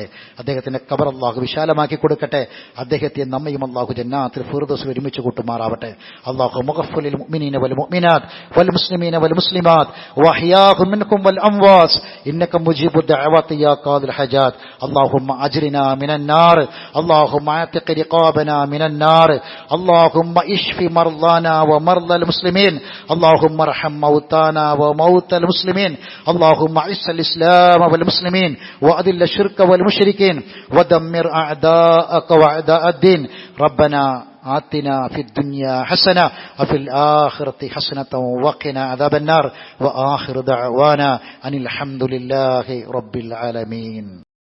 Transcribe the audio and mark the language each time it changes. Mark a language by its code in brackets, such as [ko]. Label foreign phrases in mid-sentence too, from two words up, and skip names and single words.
[ml] അദ്ദേഹത്തിന്റെ ഖബർ അള്ളാഹു വിശാലമാക്കി കൊടുക്കട്ടെ. അദ്ദേഹത്തെ നമ്മയും അള്ളാഹു ജന്നാത്തുൽ ഫിർദൗസിൽ ഒരുമിച്ച് കൂട്ടുമാറാവട്ടെ. [ar] اللهم اغفر للمؤمنين والمؤمنات والمسلمين والمسلمات والأحياء منهم والأموات إنك مجيب الدعوات يا قاضي الحاجات. اللهم أجرنا من النار، اللهم أعتق رقابنا من النار، اللهم اشف واشف مرضانا ومرضى المسلمين اللهم ارحم موتانا وموتى المسلمين اللهم اعز الإسلام والمسلمين وأذل الشرك والمشركين ودمر أعداءك وأعداء الدين ربنا آتنا في الدنيا حسنة وفي الآخرة حسنة وقنا عذاب النار وآخر دعوانا أن الحمد لله رب العالمين.